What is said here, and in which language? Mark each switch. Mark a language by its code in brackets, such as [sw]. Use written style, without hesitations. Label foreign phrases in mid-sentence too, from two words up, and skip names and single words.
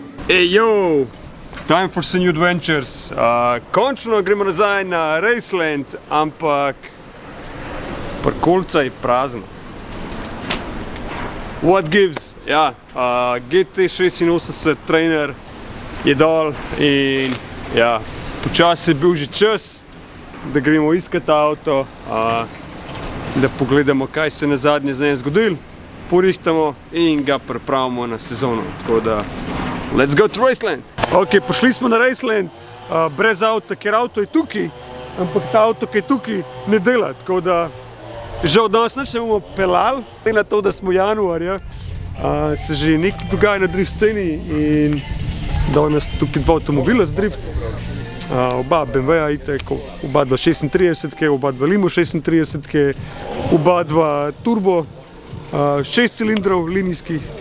[en] Hey yo, time for some new adventures. [sl] Končno gremo nazaj na Raceland, ampak parkolca je prazno. [en] What gives? [sl] Ja, GT86 trainer je dol in ja, počasi je bil že čas, da gremo iskat avto, da pogledamo, kaj se je nazadnje z njim zgodilo, porihtamo in ga pripravimo na sezono. Tako da, [en] let's go to Raceland! [sl] Ok, prišli smo na Raceland, brez avta, ker avto je tukaj, ampak ta avto, ki je tukaj, ne dela, tako da žal danes nič ne bomo pelali, na to, da smo januarja, se že nekaj dogaja na drift sceni in danes sta tukaj dva avtomobila za drift, oba BMW-ja itek, oba dva 36-ke, oba dva Limo 36-ke, oba dva turbo, 6 cilindrov linijskih,